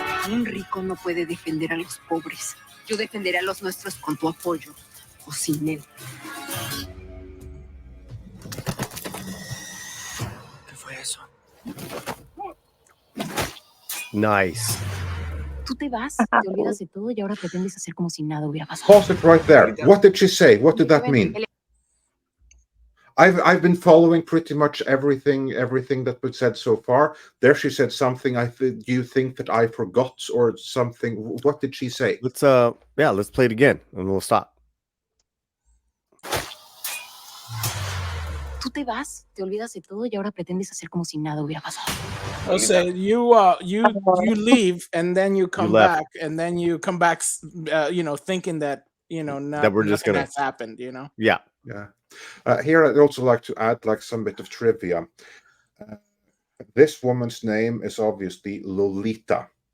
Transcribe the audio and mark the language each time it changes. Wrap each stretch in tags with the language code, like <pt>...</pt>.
<es>Un rico no puede defender a los pobres. Yo defenderé a los nuestros con tu apoyo o sin él. ¿Qué fue eso?</es> <en>Nice.</en> <es>Tú te vas, te olvidas de todo y ahora pretendes hacer como si nada hubiera pasado.</es> <en>Pause it right there. What did she say? What did that mean? I've been following pretty much everything that was said so far. There she said something. Do you think that I forgot or something? What did she say? Let's play it again and we'll stop.</en> <es>Tú te vas, te olvidas de todo y ahora pretendes hacer como si nada hubiera pasado. O sea,</es> <en>you leave and then you come back and then you come back, thinking that that we're just nothing has happened. Yeah. Here, I'd also like to add some bit of trivia. This woman's name is obviously Lolita.</en>